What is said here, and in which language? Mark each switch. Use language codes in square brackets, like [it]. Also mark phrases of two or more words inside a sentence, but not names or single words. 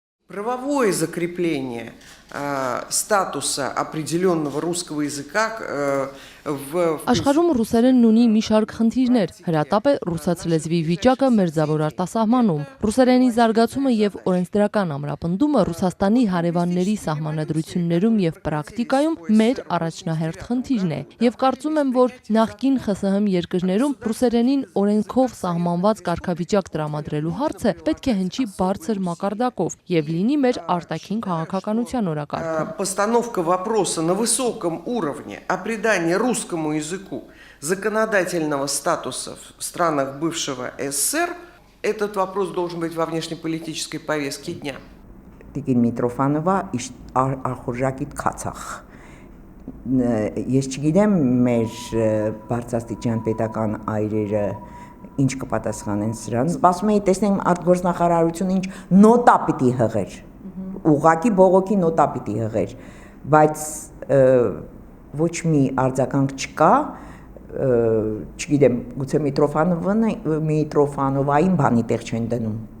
[ru] Правовое закрепление статуса определенного русского языка в... [hy] Աշխարհում ռուսերենն ունի մի շարք խնդիրներ, հրատապ է ռուսաց լեզվի վիճակը մերձավոր արտասահմանում, ռուսերենի զարգացումը եւ օրենսդրական ամրապնդումը Ռուսաստանի հարևանների սահմանադրություններում եւ պրակտիկայում մեր առաջնահերթ խնդիրն է, եւ կարծում եմ, որ նախկին ԽՍՀՄ երկրներում ռուսերենին օրենքով սահմանված կարգավիճակ տրամադրելու հարցը պետք է հնչի բարձր մակարդակով եւ լինի մեր արտաքին քաղաքականության օրակարգում։ [ru] Постановка вопроса на высоком уровне о придании русскому языку законодательного статуса в странах бывшего СССР, этот вопрос должен быть во внешнеполитической повестке дня. [hy] Տիկին Միտրոֆանովա արխորժակիտ քացախ։ Ես չգիտեմ մեր բարձրաստիճան պետական այրերը ինչ կպատասխանեն սրան։ Սպասում էի տեսնեմ արտգործնախարարությունը ինչ նոտա պիտի հղեր։ Ուղղակի բողոքի նոտա պիտի հղեր, բայց ոչ մի արձագանք չկա, չգիտեմ, գուցե Միտրոֆանովային բանի տեղ չեն դնում։